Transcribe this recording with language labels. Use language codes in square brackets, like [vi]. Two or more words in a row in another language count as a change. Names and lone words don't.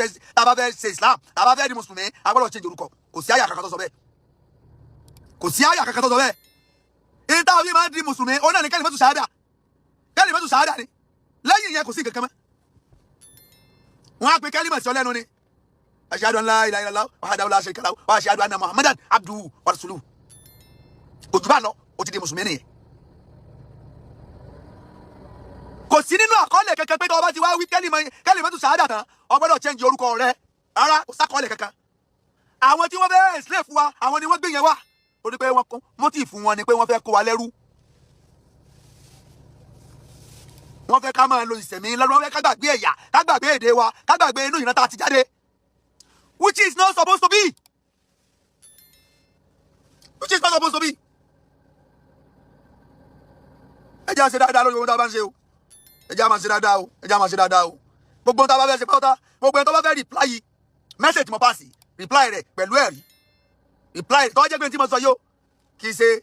[yo] bá fẹ́ ṣe Islam tá a bá fẹ́ di mùsùlùmí a gbọ́dọ̀ change orúkọ kò sí àyà kankan tó sọ bẹ́ẹ̀ kò sí àyà kankan tó sọ bẹ́ẹ̀ èyí táwọn yìí máa ń di mùsùlùmí òun náà ní [ar] كلمة شهادة [yo] ni lẹ́yìn yẹn kò sí kankan mọ́ wọ́n á pe kẹ́límà sí ọ lẹ́nu ni [ar] أشهد أن لا إله إلا الله وحده لا شريك له وأشهد أن محمدا عبده ورسوله [yo] ojú bá lọ ó ti di mùsùlùmí nìyẹn kò sí nínú àkọọ́lẹ̀ kankan pé tó o bá ti wá wí kẹ́límátù ṣàhádà tán o gbọ́dọ̀ change orúkọ rẹ rárá kò sákọọ́lẹ̀ kankan àwọn tí wọ́n fẹ́ slave fún wa àwọn ni wọ́n gbé yẹn wá ó ní pé wọ́n mọ́tì fún wọn ni pé wọ́n fẹ́ kó wa lẹ́rú wọ́n fẹ́ ká máa lo ìsẹ̀mí lọ́rùn wọ́n fẹ́ ká gbàgbé ẹ̀yà ká gbàgbé èdè wa ká gbàgbé inú ìran tá a ti jáde [en] which is not supposed to be [yo] ẹ jẹ́ àṣẹ dáadáa lórí ohun tá a bá ń ṣe o ẹ jẹ́ àmà ṣe dáadáa o gbogbo ohun tá a bá fẹ́ ṣe pátá gbogbo ẹni tó bá fẹ́ [en] reply message [yo] mo [en] pass reply [yo] rẹ̀ pẹ̀lú ẹ̀rí reply tó jẹ́ pé tí mo sọ yóò kì í ṣe